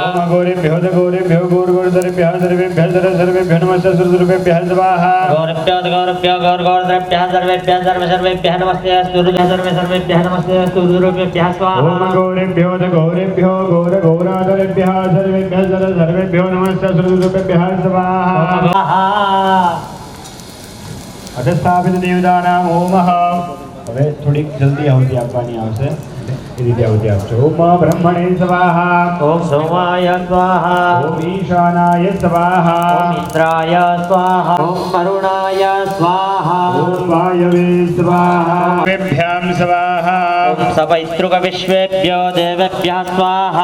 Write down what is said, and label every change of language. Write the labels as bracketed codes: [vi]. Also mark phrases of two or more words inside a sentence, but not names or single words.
[sa] गौरेभ्यो गौरगौरतरेभ्यः सर्वेभ्यः सर्वेभ्यो नमः रुद्ररूपेभ्यः स्वाहा गौरभ्यो गौरतरेभ्यः सर्वेभ्यः सर्वेभ्यो नमस्ते सर्वेभ्यः नमस्ते रुद्ररूपेभ्यः स्वाहा गौरेभ्यो गौरगौरतरेभ्यः सर्वेभ्यः सर्वेभ्यो नमः रुद्ररूपेभ्यः स्वाहा અધસ્થાપિત દેવતાનામ ઓમઃ [gu] હવે થોડીક જલ્દી આવતી આપવાની આવશે એ રીતે આવતી આપજો [sa] ઓમ બ્રહ્મણે સ્વાહા ओम सोमाय स्वाहा ઓમ ઈશાનાય સ્વાહા ओम इंद्राय स्वाहा ओम वरुणाय स्वाहा ઓમ વાયવે સ્વાહા વેભ્યામ સ્વાહા ओम सपैतृक विश्वेभ्यो देवेभ्यः स्वाहा